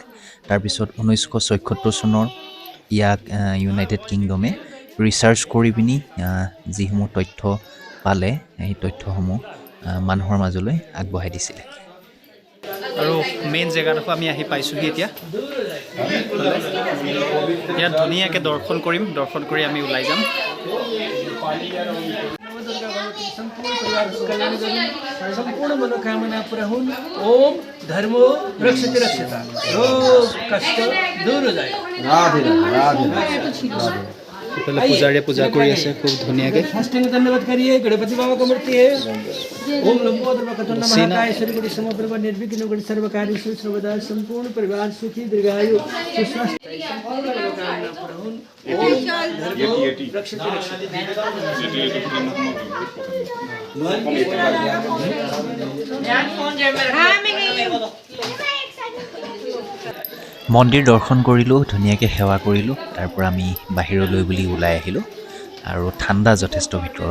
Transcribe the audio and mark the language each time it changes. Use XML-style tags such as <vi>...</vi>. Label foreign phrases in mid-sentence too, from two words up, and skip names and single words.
<as>তাৰপিছত 1976 চনৰ ইয়াক ইউনাইটেড কিংডমে ৰিচাৰ্চ কৰি পিনি যিসমূহ তথ্য পালে, সেই তথ্যসমূহ মানুহৰ মাজলৈ আগবঢ়াই দিছিলে। আৰু মেইন জেগাডোখৰ আমি আহি পাইছোঁহি এতিয়া। ইয়াত ধুনীয়াকৈ দৰ্শন কৰিম, দৰ্শন কৰি আমি ওলাই যাম।</as> <ne>संपूर्ण मनोकामना पूरा हुन्।</ne> <sa>ओम धर्मो रक्षति रक्षता,</sa> <hi>रोग कष्ट दूर हो जाए। राधे राधे राधे।</hi> <as>পূজাৰীয়ে পূজা কৰি আছে খুব ধুনীয়াকৈ।</as> <hi>साष्टांग धन्यवाद करिए। गणपति बाबा का मूर्ति है।</hi> <sa>ओम लंबोदर वक्रतुंड महाकाय सूर्यकोटि समप्रभ निर्विघ्नं कुरु सर्वकार्येषु सर्वदा।</sa> <ne>संपूर्ण परिवार सुखी दीर्घायु सुस्वस्थ संपूर्ण मनोकामना पूरा हुन्।</ne> <sa>ओम धर्मो रक्षति रक्षति।</sa> <as>মন্দিৰ দৰ্শন কৰিলোঁ, ধুনীয়াকৈ সেৱা কৰিলোঁ। তাৰ পৰা আমি বাহিৰলৈ বুলি ওলাই আহিলোঁ আৰু ঠাণ্ডা যথেষ্ট ভিতৰত।</as>